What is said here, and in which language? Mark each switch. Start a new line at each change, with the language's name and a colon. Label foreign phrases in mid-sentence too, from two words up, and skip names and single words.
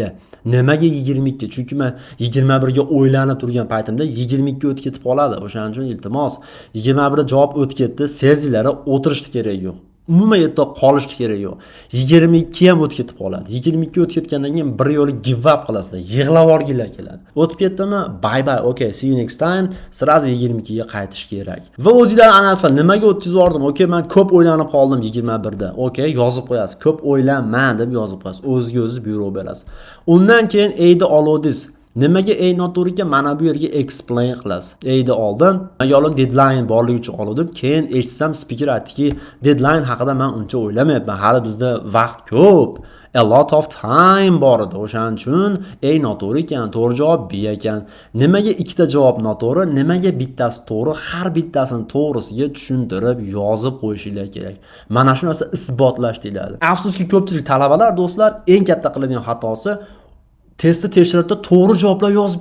Uzbek: Nimaga 22? Chunki men 21 ga o'ylanib turgan paytimda 22 o'tib ketib qoladi. O'shaning uchun iltimos 21 da javob o'tib ketdi, sezinglar, o'tirishni kerak yo'q. Umuman yerda qolishni kerak yo'q. 22 ham o'tib ketib qoladi. 22 o'tib ketgandan keyin bir yo'li
English: give up
Uzbek: qilasizlar. Yig'lab orginglar keladi. O'tib ketdimi?
English: Bye bye. Okay, see you next time.
Uzbek: Sirazi 22 ga qaytish kerak. Va o'zingizlar analiz qiling. Nimaga o'tkazib yubordim? Okay, men ko'p o'ylanib qoldim 21 da. Okay, yozib qo'yasiz. Ko'p o'ylanman deb yozib qo'yasiz. O'zingizga buyruq berasiz. Undan keyin A'ni olodingiz. Nimaga A noto'g'ri ekan? Mana bu yerga explain qilasiz. A'ni oldin yo'lim deadline borligi uchun oldim. Keyin eshitsam speaker aytdiki, deadline haqida men uncha o'ylamayapman. Hali bizda vaqt ko'p.
English: A lot of time bor edi.
Uzbek: O'shaning uchun A noto'g'ri ekan, to'g'ri javob B ekan. Nimaga ikkita javob noto'g'ri, nimaga bittasi to'g'ri, har bittasini to'g'risiga tushuntirib yozib qo'yishinglar kerak. Mana shu narsa isbotlash deyiladi. Afsuski ko'pchilik talabalar, do'stlar, eng katta qiladigan xatosi testni tekshiruvda to'g'ri javoblar yozib ketadi.